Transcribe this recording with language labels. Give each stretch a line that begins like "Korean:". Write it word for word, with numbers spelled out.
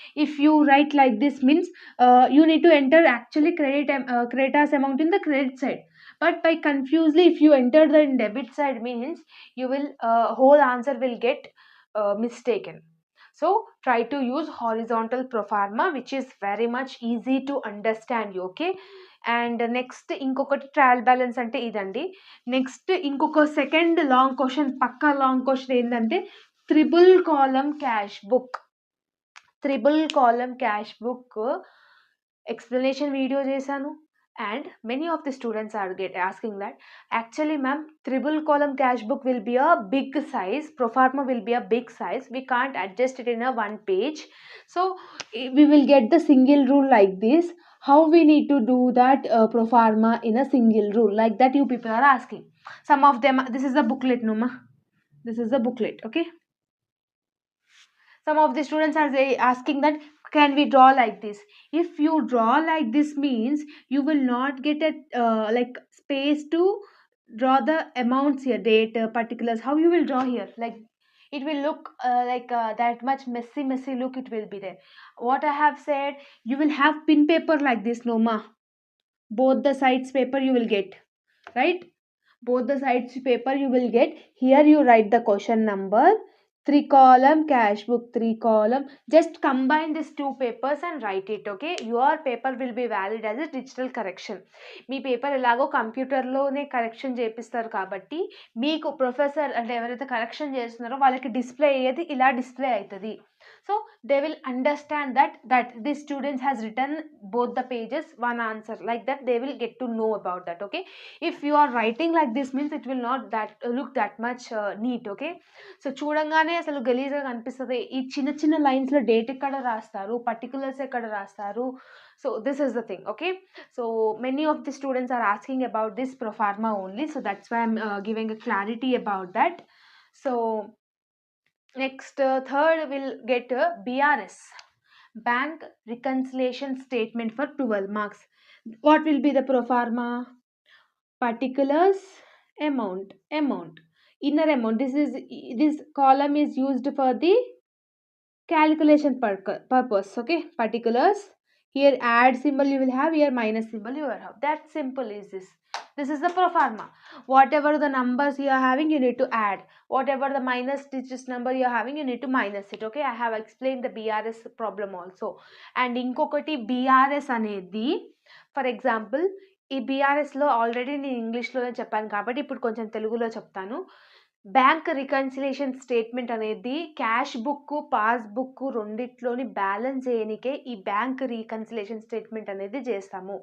English: If you write like this means uh, you need to enter actually credit am- uh, creditors amount in the credit side, but by confusedly if you enter the debit side means you will uh, whole answer will get uh, mistaken. So try to use horizontal pro forma, which is very much easy to understand you. Okay, and next
Telugu: ఇంకొకటి
English: trial balance
Telugu: అంటే ఇదండి.
English: next
Telugu: ఇంకొక
English: second long question, పక్కా long question
Telugu: ఏంటంటే
English: Triple column cash book. Triple column cash book explanation video
Telugu: చేశాను,
English: And many of the students are get asking that actually ma'am triple column cash book will be a big size, proforma will be a big size, we can't adjust it in a one page, so we will get the single rule. Like this how we need to do that uh, pro forma in a single rule, like that you people are asking. Some of them, this is the booklet Numa, this is the booklet. Okay, some of the students are they asking that can we draw like this. If you draw like this means you will not get a uh, like space to draw the amounts here, date, uh, particulars, how you will draw here. Like it will look uh, like uh, that much messy messy look it will be there. What I have said, you will have pin paper like this Noma, both the sides paper you will get, right? both the sides paper you will get. Here you write the question number, three column cash book, three column. Just combine these two papers and write it. Okay, your paper will be valid as a digital correction.
Telugu: మీ paper ఎలాగో కంప్యూటర్లోనే correction చేపిస్తారు కాబట్టి మీకు professor అంటే ఎవరైతే correction చేస్తున్నారో వాళ్ళకి display అయ్యేది ఇలా డిస్ప్లే అవుతుంది.
English: So they will understand that that the students has return both the pages one answer, like that they will get to know about that. Okay, if you are writing like this means it will not that look that much neat.
Telugu: Okay, so చూడంగానే అసలు గలీజ్గా కనిపిస్తుంది. ఈ చిన్న చిన్న లైన్స్లో date ఎక్కడ రాస్తారు, పర్టికులర్స్ ఎక్కడ రాస్తారు.
English: So this is the thing. Okay, so many of the students are asking about this profarma only, so that's why I'm uh, giving a clarity about that. So next, uh, third we'll get uh, BRS, bank reconciliation statement for twelve marks. What will be the profarma? Particulars, amount, amount inner amount. This is this column is used for the calculation purco- purpose. Okay, particulars, here add symbol you will have, here minus symbol you will have. That simple is this. This is the pro forma. Whatever the numbers you are having, you need to add. Whatever the minus digits number you are having, you need to minus it. Okay, I have explained the BRS problem also.
Telugu: And inkokati BRS అనేది, for example ఈ బీఆర్ఎస్లో already నేను ఇంగ్లీష్లోనే చెప్పాను కాబట్టి ఇప్పుడు కొంచెం తెలుగులో చెప్తాను. బ్యాంక్ రికన్సిలేషన్ స్టేట్మెంట్ అనేది క్యాష్ బుక్, పాస్ బుక్ రెండిట్లోని బ్యాలెన్స్ చేయనికే ఈ బ్యాంక్ రీకన్సిలేషన్ స్టేట్మెంట్ అనేది చేస్తాము.